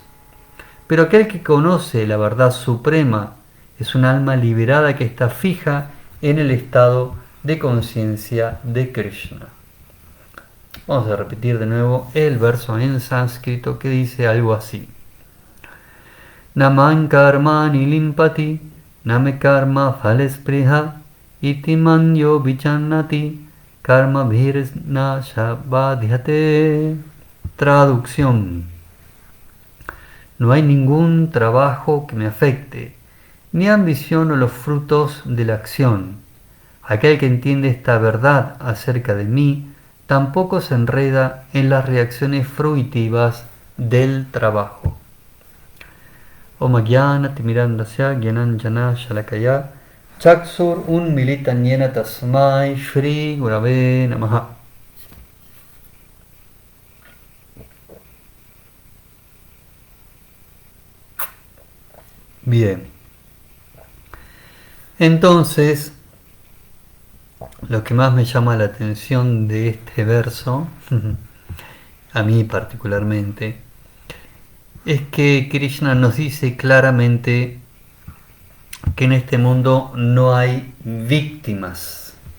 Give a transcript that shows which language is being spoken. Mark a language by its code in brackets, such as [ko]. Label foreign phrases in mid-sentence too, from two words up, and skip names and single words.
[es] Pero aquel que conoce la verdad suprema es un alma liberada que está fija en el estado de conciencia de Krishna. Vamos a repetir de nuevo el verso en sánscrito que dice algo así. [sa] नमन् कर्मणि लिम्पति, नमे कर्म फलेस्पृहा, इति मन्यो विचन्नति, कर्म भिर्न शबध्यते. [es] Traducción. No hay ningún trabajo que me afecte, ni ambiciono los frutos de la acción. Aquel que entiende esta verdad acerca de mí, tampoco se enreda en las reacciones fruitivas del trabajo. [sa] ॐ ज्ञान तिमिरान्धस्य ज्ञानाञ्जन शलाकया चक्षुर् उन्मीलितन् येन तस्मै श्री गुरवे नमः. [es] Bien. Entonces, lo que más me llama la atención de este verso, a mí particularmente, es que Krishna nos dice claramente que en este mundo no hay víctimas.